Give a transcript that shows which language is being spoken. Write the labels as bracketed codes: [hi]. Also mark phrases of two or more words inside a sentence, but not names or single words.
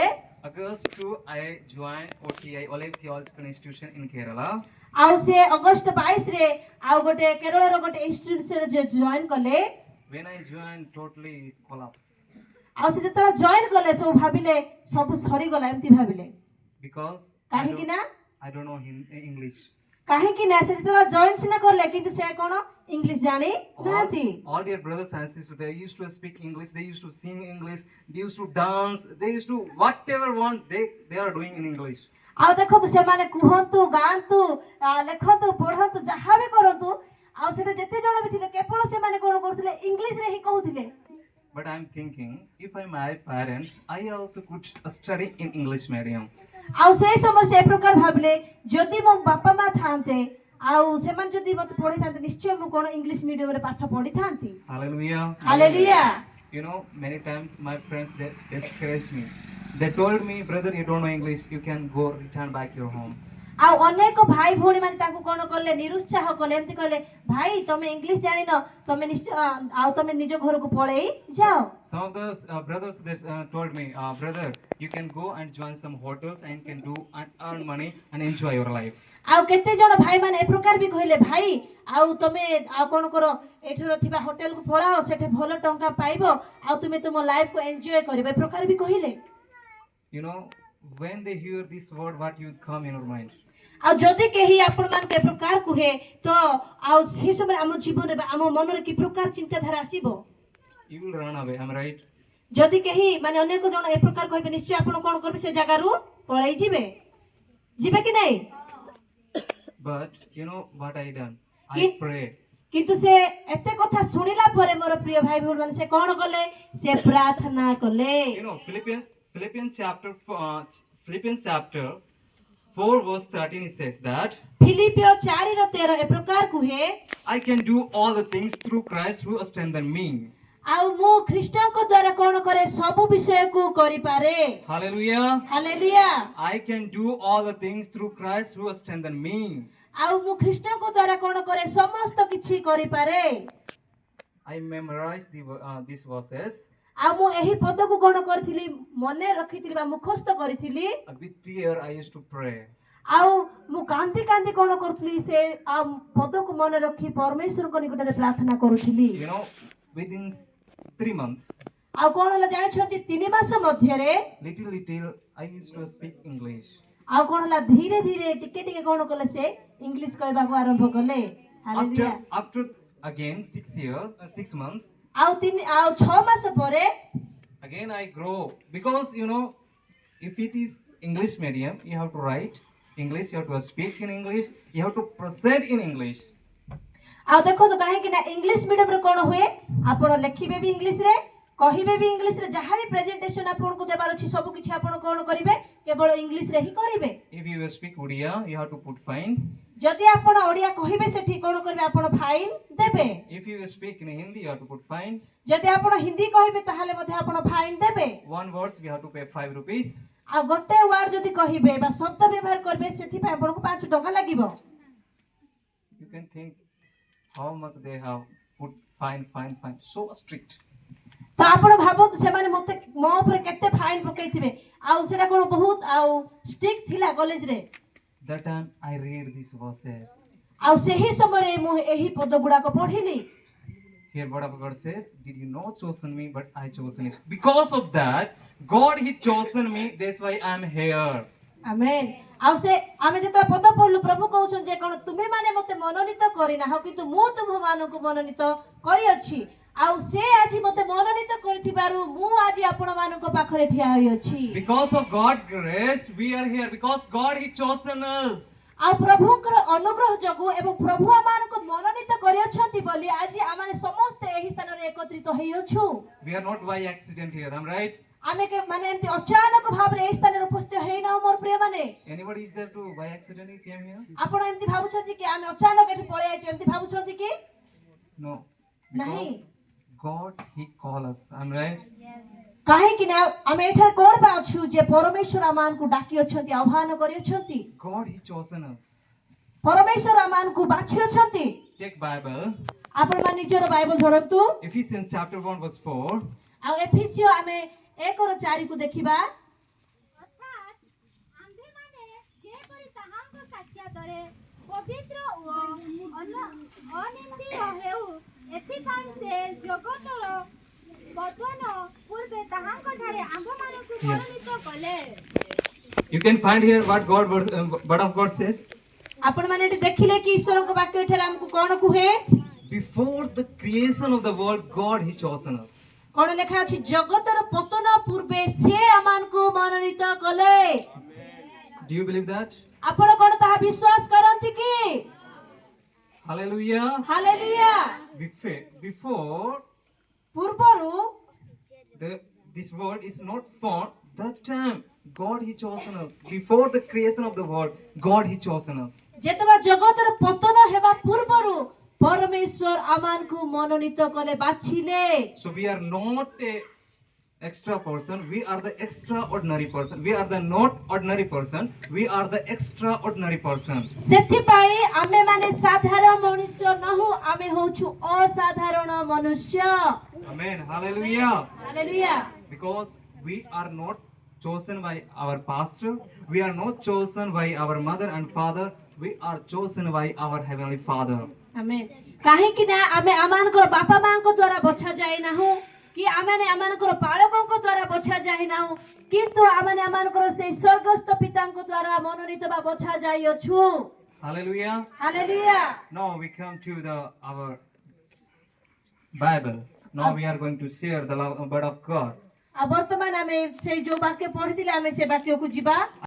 [en] August 2, I joined OTI, Olive Theological Institution in Kerala. [or] ଆଉ ସେ ଅଗଷ୍ଟ 22 ରେ ଆଉ ଗୋଟେ କେରଳର ଗୋଟେ ଇନଷ୍ଟିଟ୍ୟୁସନରେ ଜଏନ୍ କଲେ। [en] When I joined, totally collapsed. [or] ଆଉ ସେ ଯେତେବେଳେ ଜଏନ୍ କଲେ ସବୁ ଭାବିଲେ ସବୁ ସରିଗଲା ଏମିତି ଭାବିଲେ। [en] Because [or] କାହିଁକି ନା [en] I don't know English. [or] କାହିଁକି ନା ସେ ଯେତେବେଳେ ଜଏନ୍ ସିନା କଲେ କିନ୍ତୁ ସେ କ'ଣ ଇଂଲିଶ ଜାଣି ନାହାନ୍ତି। [en] All their brothers and sisters, they used to speak English, they used to sing English, they used to dance, they used to whatever want they are doing in English. [or] ଆଉ ଦେଖନ୍ତୁ ସେମାନେ କୁହନ୍ତୁ ଗାଆନ୍ତୁ ଲେଖନ୍ତୁ ପଢନ୍ତୁ ଯାହା ବି କରନ୍ତୁ ଆଉ ସେଟା ଯେତେ ଜଣ ବି ଥିଲେ କେବଳ ସେମାନେ କ'ଣ କରୁଥିଲେ ଇଂଲିଶରେ ହିଁ କହୁଥିଲେ। [en] But I'm thinking, if I'm my parents, I also could study in English medium. [or] ଆଉ ସେଇ ସମୟରେ ସେ ପ୍ରକାର ଭାବିଲେ ଯଦି ମୋ ବାପା ମା ଥାନ୍ତେ ଆଉ ସେମାନେ ଯଦି ମତେ ପଢେଇଥାନ୍ତେ ନିଶ୍ଚୟ ମୁଁ କ'ଣ [en] English mediumରେ [or] ପାଠ ପଢିଥାନ୍ତି। [en] Hallelujah. [or] ହାଲେଲୁୟା। [en] You know, many times my friends they discouraged me. They told me, brother, you don't know English, you can go return back your home. [or] ଆଉ ଅନେକ ଭାଇ ଭଉଣୀ ମାନେ ତାଙ୍କୁ କ'ଣ କଲେ ନିରୁତ୍ସାହ କଲେ ଏମିତି କହିଲେ ଭାଇ ତମେ ଇଂଲିଶ ଜାଣିନ ତମେ ନିଶ୍ଚୟ ଆଉ ତମେ ନିଜ ଘରକୁ ପଳେଇ ଯାଅ। [en] Some of the brothers they told me, brother, you can go and join some hotels and can do and earn money and enjoy your life. [or] ଆଉ କେତେ ଜଣ ଭାଇ ମାନେ ଏ ପ୍ରକାର ବି କହିଲେ ଭାଇ ଆଉ ତମେ ଆଉ କ'ଣ କର ଏଠାର ଥିବା ହୋଟେଲକୁ ପଳାଅ ସେଠି ଭଲ ଟଙ୍କା ପାଇବ ଆଉ ତୁମେ ତୁମ [en] lifeକୁ enjoy [or] କରିବ ଏ ପ୍ରକାର ବି କହିଲେ। [en] You know, when they hear this word, what you come in your mind? [or] ଆଉ ଯଦି କେହି ଆପଣମାନଙ୍କୁ ଏ ପ୍ରକାର କୁହେ ତ ଆଉ ସେ ସମୟରେ ଆମ ଜୀବନରେ ବା ଆମ ମନରେ କି ପ୍ରକାର ଚିନ୍ତାଧାରା ଆସିବ? [en] You will run away, am I right? [or] ଯଦି କେହି ମାନେ ଅନେକ ଜଣ ଏ ପ୍ରକାର କହିବେ ନିଶ୍ଚୟ ଆପଣ କ'ଣ କରିବେ ସେ ଜାଗାରୁ ପଳେଇ ଯିବେ ଯିବେ କି ନାଇଁ? [en] But you know what I done? I Ki- prayed. [or] କିନ୍ତୁ ସେ ଏତେ କଥା ଶୁଣିଲା ପରେ ମୋର ପ୍ରିୟ ଭାଇ ଭଉଣୀ ମାନେ ସେ କ'ଣ କଲେ ସେ ପ୍ରାର୍ଥନା କଲେ। [en] You know, Philippians chapter 4 verse 13 it says that [or] ଫିଲିପିଓ 4:13 ଏ ପ୍ରକାର କୁହେ [en] I can do all the things through Christ who strengthens me. [or] ଆଉ ମୁଁ ଖ୍ରୀଷ୍ଟଙ୍କ ଦ୍ୱାରା କ'ଣ କରେ ସବୁ ବିଷୟକୁ କରିପାରେ। [en] Hallelujah. [or] ହାଲେଲୁୟା। [en] I can do all the things through Christ who strengthens me. [or] ଆଉ ମୁଁ ଖ୍ରୀଷ୍ଟଙ୍କ ଦ୍ୱାରା କ'ଣ କରେ ସମସ୍ତ କିଛି କରିପାରେ। [en] I memorized these verses. [or] ଆଉ ମୁଁ ଏହି ପଦକୁ କ'ଣ କରିଥିଲି ମନେ ରଖିଥିଲି ବା ମୁଖସ୍ଥ କରିଥିଲି। [en] With tear I used to pray. [or] ଆଉ ମୁଁ କାନ୍ଦି କାନ୍ଦି କ'ଣ କରୁଥିଲି ସେ ପଦକୁ ମନେ ରଖି ପରମେଶ୍ୱରଙ୍କ ନିକଟରେ ପ୍ରାର୍ଥନା କରୁଥିଲି। [en] You know, within 3 months, [or] ଆଉ କ'ଣ ହେଲା ଜାଣିଛନ୍ତି 3 ମାସ ମଧ୍ୟରେ [en] little I used to speak English. [or] ଆଉ କ'ଣ ହେଲା ଧୀରେ ଧୀରେ ଟିକେ ଟିକେ କ'ଣ କଲେ ସେ ଇଂଲିଶ କହିବାକୁ ଆରମ୍ଭ କଲେ। ହାଲେଲୁୟା। [en] After again 6 months, [or] ଆଉ 6 ମାସ ପରେ [en] again I grow because you know, if it is English medium, you have to write English, you have to speak in English, you have to present in English. [or] ଆଉ ଦେଖନ୍ତୁ କାହିଁକି ନା [en] English mediumରେ [or] କ'ଣ ହୁଏ ଆପଣ ଲେଖିବେ ବି ଇଂଲିଶରେ କହିବେ ବି ଇଂଲିଶରେ ଯାହା ବି ପ୍ରେଜେଣ୍ଟେସନ ଆପଣଙ୍କୁ ଦେବାର ଅଛି ସବୁ କିଛି ଆପଣ କ'ଣ କରିବେ କେବଳ ଇଂଲିଶରେ ହିଁ କରିବେ। [en] If you speak Odia, you have to put fine. [or] ଯଦି ଆପଣ ଓଡ଼ିଆ କହିବେ ସେଠି କ'ଣ କରିବେ ଆପଣ ଫାଇନ୍ ଦେବେ। [en] If you speak in Hindi, you have to put fine. [or] ଯଦି ଆପଣ ହିନ୍ଦୀ କହିବେ ତାହେଲେ ମଧ୍ୟ ଆପଣ ଫାଇନ୍ ଦେବେ। [en] One words we have to pay 5 rupees. [or] ଆଉ ଗୋଟେ ୱାର୍ଡ ଯଦି କହିବେ ବା ଶବ୍ଦ ବ୍ୟବହାର କରିବେ ସେଥିପାଇଁ ଆପଣଙ୍କୁ 5 ଟଙ୍କା ଲାଗିବ। [en] You can think how much they have put fine, so strict. [or] ତ ଆପଣ ଭାବନ୍ତୁ ସେମାନେ ମୋତେ ମୋ ଉପରେ କେତେ ଫାଇନ୍ ପକେଇଥିବେ ଆଉ ସେଟା କ'ଣ ବହୁତ ଆଉ ଷ୍ଟ୍ରିକ୍ଟ ଥିଲା କଲେଜରେ। [en] That time I read these verses. [or] ଆଉ ସେହି ସମୟରେ ମୁଁ ଏହି ପଦ ଗୁଡାକ ପଢିଲି। [en] Here what of God says, did you not chosen me, but I chosen it. Because of that, God he chosen me, that's why I am here. [or] ଆମେନ୍। ଆଉ ସେ ଆମେ ଯେତେବେଳେ ପଦ ପଢିଲୁ ପ୍ରଭୁ କହୁଛନ୍ତି ଯେ କ'ଣ ତୁମେ ମାନେ ମୋତେ ମନୋନୀତ କରିନାହ କିନ୍ତୁ ମୁଁ ତୁମମାନଙ୍କୁ ମନୋନୀତ କରିଅଛି ଆଉ ସେ ଆଜି ମୋତେ ମନୋନୀତ କରିଥିବାରୁ ମୁଁ ଆଜି ଆପଣମାନଙ୍କ ପାଖରେ ଠିଆ ହୋଇଅଛି। [en] Because of God's grace, we are here. Because God he chosen us. [or] ଆଉ ପ୍ରଭୁଙ୍କର ଅନୁଗ୍ରହ ଯୋଗୁଁ ଏବଂ ପ୍ରଭୁ ଆମମାନଙ୍କୁ ମନୋନୀତ କରିଅଛନ୍ତି ବୋଲି ଆଜି ଆମେ ସମସ୍ତେ ଏହି ସ୍ଥାନରେ ଏକତ୍ରିତ ହୋଇଅଛୁ। [en] We are not by accident here, am I right? [or] ଆମେ ମାନେ ଏମିତି ଅଚାନକ ଭାବରେ ଏହି ସ୍ଥାନରେ ଉପସ୍ଥିତ ହେଇନାହୁଁ ମୋର ପ୍ରିୟମାନେ। [en] Anybody is there to by accident he came here? [or] ଆପଣ ଏମିତି ଭାବୁଛନ୍ତି କି ଆମେ ଅଚାନକ ଏଠି ପଳେଇ ଆସିଛୁ ଏମିତି ଭାବୁଛନ୍ତି କି? [en] No. [or] ନାହିଁ। [en] Because God he call us, am I right? [or] କାହିଁକି ନା ଆମେ ଏଠାରେ କ'ଣ ପାଇଁ ଅଛୁ ଯେ ପରମେଶ୍ୱର ଆମମାନଙ୍କୁ ଡାକି ଅଛନ୍ତି ଆହ୍ୱାନ କରିଅଛନ୍ତି। [en] God he chosen us. [or] ପରମେଶ୍ୱର ଆମମାନଙ୍କୁ ବାଛି ଅଛନ୍ତି। [en] Take Bible. [or] ଆପଣମାନେ ନିଜର ବାଇବଲ ଧରନ୍ତୁ। [en] Ephesians chapter 1 verse 4. [or] ଆଉ ଏଫେସିୟ ଆମେ 1:4 ଦେଖିବା। ଅର୍ଥାତ୍ ଆମ୍ଭେମାନେ ଯେପରି ତାହାଙ୍କ ସାକ୍ଷାତରେ ପବିତ୍ର ଓ ଅନିନ୍ଦୀୟ ହେଉ ଏଥିପାଇଁ ସେ ଜଗତର ପତନ ପୂର୍ବେ ତାହାଙ୍କଠାରେ ଆମ୍ଭମାନଙ୍କୁ ମନୋନୀତ କଲେ। [en] You can find here what word of God says. [or] ଆପଣ ମାନେ ଏଠି ଦେଖିଲେ କି ଈଶ୍ୱରଙ୍କ ବାକ୍ୟ ଏଠାରେ ଆମକୁ କଣ କୁହେ? [en] Before the creation of the world, God He chosen us. [or] କଣ ଲେଖା ଅଛି? ଜଗତର ପତନ ପୂର୍ବେ ସେ ଆମମାନଙ୍କୁ ମନୋନୀତ କଲେ। [en] Do you believe that? [or] ଆପଣ କଣ ତାହା ବିଶ୍ୱାସ କରନ୍ତି କି? [en] Hallelujah. [or] ହାଲେଲୁୟା। [en] Before [or] ପୂର୍ବରୁ [en] this world is not formed, that time God He chosen us. Before the creation of the world, God He chosen us. [or] ଯେତେବେଳେ ଜଗତର ପତନ ହେବା ପୂର୍ବରୁ ପରମେଶ୍ୱର ଆମମାନଙ୍କୁ ମନୋନୀତ କଲେ, ବାଛିଲେ। [en] So we are not a extra person. We are the extraordinary person. We are the not ordinary person. We are the extraordinary person. [or] ସେଥିପାଇଁ ଆମେ ମାନେ ସାଧାରଣ ମଣିଷ ନହୁ, ଆମେ ହଉଛୁ ଅସାଧାରଣ ମନୁଷ୍ୟ। [en] Amen. Hallelujah. [or] ହାଲେଲୁୟା। [en] Because we are not chosen by our pastor. We are not chosen by our mother and father. We are chosen by our heavenly Father. [or] ଆମେନ୍। କାହିଁକି ନା ଆମେ ଆମମାନଙ୍କର ବାପା ମାଙ୍କ ଦ୍ୱାରା ବଛା ଯାଇନାହୁଁ କି ଆମେ ଆମମାନଙ୍କର ପାଳକଙ୍କ ଦ୍ୱାରା ବଛା ଯାଇନାହୁଁ, କିନ୍ତୁ ଆମେ ଆମମାନଙ୍କର ସେଇ ସ୍ୱର୍ଗସ୍ଥ ପିତାଙ୍କ ଦ୍ୱାରା ମନୋନୀତ ବା ବଛା ଯାଇଅଛୁ। [en] Hallelujah. [or] ହାଲେଲୁୟା। [en] Now we come to our Bible. Now we are going to share the word of God. [or] ଆଉ ବର୍ତ୍ତମାନ ଆମେ ସେଇ ଯୋଉ ବାକ୍ୟ ପଢିଥିଲେ ଆମେ ସେ ବାକ୍ୟକୁ ଯିବା।